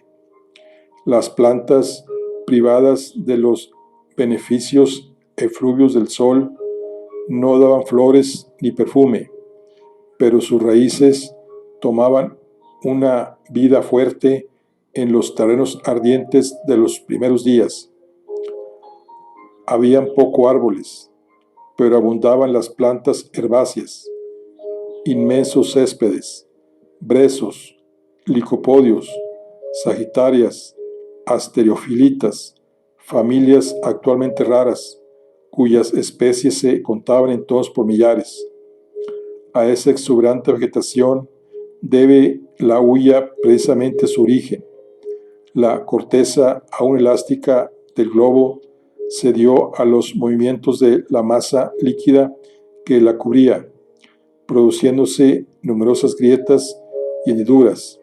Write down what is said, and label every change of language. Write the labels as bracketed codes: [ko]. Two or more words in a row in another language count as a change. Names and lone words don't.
[es] Las plantas, privadas de los beneficios efluvios del sol, no daban flores ni perfume, pero sus raíces tomaban una vida fuerte en los terrenos ardientes de los primeros días. Habían poco árboles, pero abundaban las plantas herbáceas, inmensos céspedes, brezos, licopodios, sagitarias, asteriofilitas, familias actualmente raras, cuyas especies se contaban entonces por millares. A esa exuberante vegetación debe la hulla precisamente su origen. La corteza aún elástica del globo cedió a los movimientos de la masa líquida que la cubría, produciéndose numerosas grietas y hendiduras.